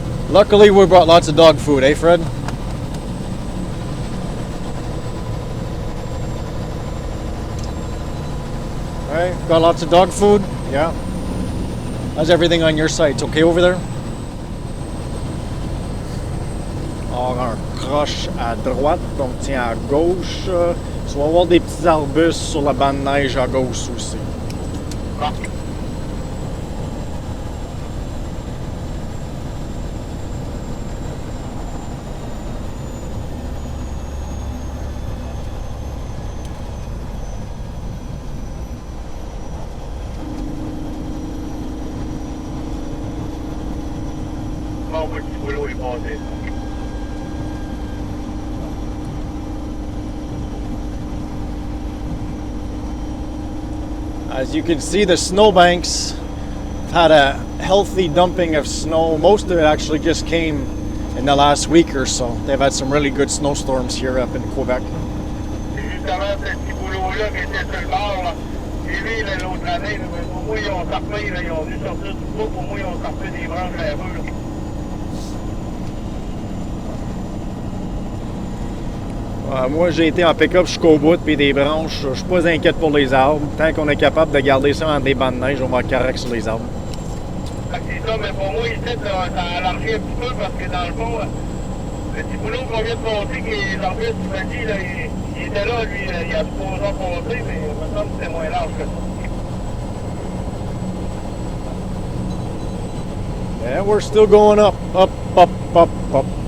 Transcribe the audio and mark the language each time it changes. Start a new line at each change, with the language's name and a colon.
English: Luckily we brought lots of dog food, eh, Fred? Got lots of dog food? Yeah. How's everything on your side? It's okay over there?
French: Alors, un croche à droite, donc tiens à gauche. Tu vas avoir des petits arbustes sur la bande de neige à gauche aussi. Bon, petit boulot est passé.
English: As you can see, the snowbanks had a healthy dumping of snow. Most of it actually just came in the last week or so. They've had some really good snowstorms here up in Quebec.
French: Justement, ce petit boulot-là qui était sur le bord, là, j'ai vu l'autre année, mais au moins ils ont sorti, là, ils ont dû sortir du groupe, au moins ils ont sorti des branches à la rue. Là. Moi, j'ai été en pick-up jusqu'au bout, puis des branches. Je suis pas inquiète pour les arbres. Tant qu'on est capable de garder ça entre des bandes de neige, on va être correct sur les arbres. C'est ça, mais pour moi, ici, ça a alarmé un petit peu parce que dans le fond, le petit boulot qu'on vient de passer, que les arbustes, tu m'as dit, là, il était là, lui, il y a 3 ans passé, mais il me semble que c'était moins large que ça.
English: Yeah, we're still going up, up, up, up, up.